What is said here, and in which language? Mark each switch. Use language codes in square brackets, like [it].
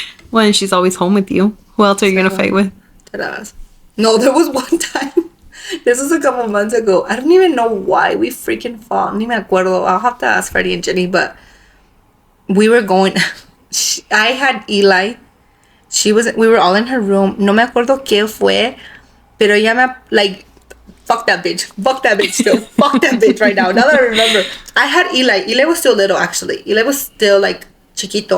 [en] When she's always home with you. Who else are you gonna fight with? Deadass. No, there was one time. This was a couple months ago. I don't even know why we freaking fought. [es] Ni me acuerdo. [en] I'll have to ask Freddie and Jenny, but we were going. I had Eli. We were all in her room. [es] No me acuerdo qué fue, pero ella me, [en] like, fuck that bitch. Fuck that bitch still. Fuck that bitch right now. Now that I remember. I had Eli. Eli was still little, actually. Eli was still, like, chiquito.